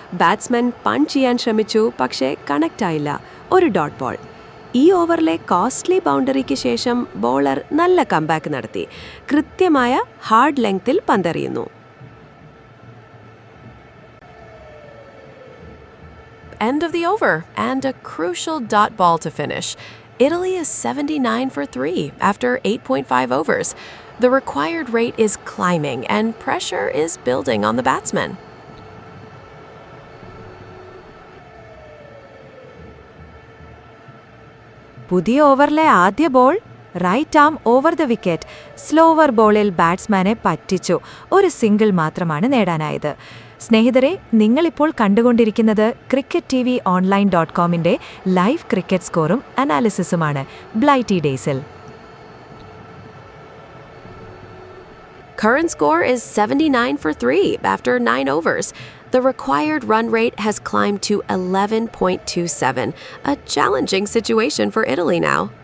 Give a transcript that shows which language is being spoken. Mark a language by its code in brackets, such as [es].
[ml] Batsman punch ചെയ്യാൻ ശ്രമിച്ചു, പക്ഷേ കണക്റ്റ് ആയില്ല. ഒരു ഡോട്ട് ബോൾ. ഈ ഓവറിലെ കോസ്റ്റ്ലി ബൗണ്ടറിക്ക് ശേഷം ബോളർ നല്ല കംബാക്ക് നടത്തി. കൃത്യമായ ഹാർഡ് ലെങ്ത്തിൽ പന്തെറിയുന്നു. [en] End of the over and a crucial dot ball to finish. Italy is 79 for 3 after 8.5 overs. The required rate is climbing and pressure is building on the batsman. [ml] പുതിയ ഓവറിലെ ആദ്യ ball [en] Right arm over the wicket. [ml] Slower ബോളിൽ ബാറ്റ്സ്മാനെ പറ്റിച്ചു. ഒരു single മാത്രമാണ് നേടാനായത്. സ്നേഹിതരെ, നിങ്ങളിപ്പോൾ കണ്ടുകൊണ്ടിരിക്കുന്നത് CricketTVOnline.comന്റെ ലൈവ് ക്രിക്കറ്റ് സ്കോറും അനാലിസിസുമാണ് ബ്ലൈറ്റി ഡേയ്സിൽ. [en] Current score is 79 for 3 after 9 overs. The required run rate has climbed to 11.27, a challenging situation for Italy now.